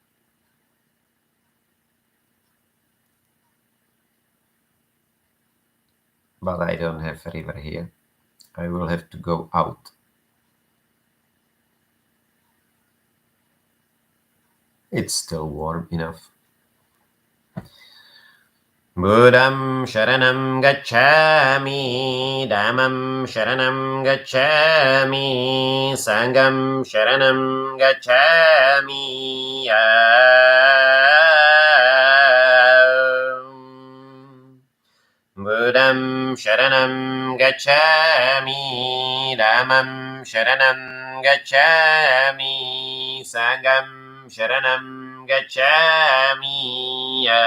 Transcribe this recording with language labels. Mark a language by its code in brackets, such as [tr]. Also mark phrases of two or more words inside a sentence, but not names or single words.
[en] But I don't have a river here. I will have to go out. It's still warm enough. [pi] Buddham Sharanam Gacchami, Dhammam Sharanam Gacchami, Sangam Sharanam Gacchami. Buddham Sharanam Gacchami, Dhammam Sharanam Gacchami, Sangam Sharanam Gacchami.